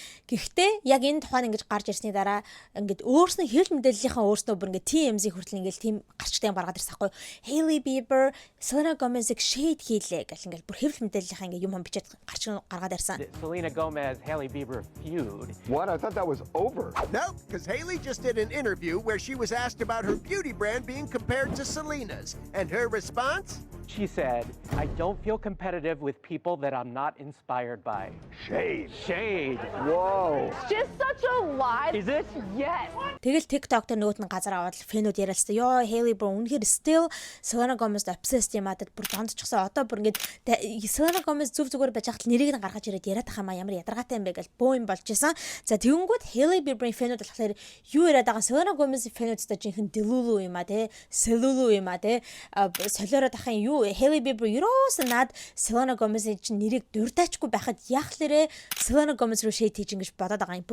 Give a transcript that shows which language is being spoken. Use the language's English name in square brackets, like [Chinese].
[Mongolian] Гэхдээ яг энэ тухайн ингэж гарч ирсний дараа ингээд өөрснөө хэл мэдээллийнхаа өөрснөө бүр ингээд TMZ хүртэл ингээд тийм гарчтай юм гаргаад ирсэн байхгүй. Hailey Bieber Selena Gomez-ийг shade хийлээ гэл ингээд бүр хэл мэдээллийнхаа ингээд юм бичээд гаргаад ирсэн. [English] Selena Gomez, Hailey Bieber feud. What? I thought that was over. No, because Hailey just did an interview where she was asked about her beauty brand being compared to Selena's. And her response? She said, I don't feel competitive with people that I'm not inspired by. Shade. Shade. Whoa. Just such a lie. Is it? Yes. [Mongolian] Тэгэл TikTok дээр нөгөөт нь газар аваад фэнүүд яриалсан. Йоо Hailey Bieber үнэхээр still Selena Gomez obsessed юм адад бүр дондчихсан. Одоо бүр ингээд Selena Gomez зүг зүгээр байж хахад нэрийг нь гаргаж ирээд яриад байгаа юм ямар ядаргаатай юм бэ гэж боо юм болж исэн. За тэгэнгүүт Hailey Bieber-ийн фэнүүд болохоор юу яриад байгаа Selena Gomez-ийн фэнүүдтэй жинхэнэ Delulu юм а те Selulu юм а те солиороод ахын юу Hailey Bieber ерөөс над Selena Gomez-ийн чинь нэрийг дуртаачгүй байхад яах лэрэ Selena Gomez руу shade хийж ингэж бодоод байгаа юм.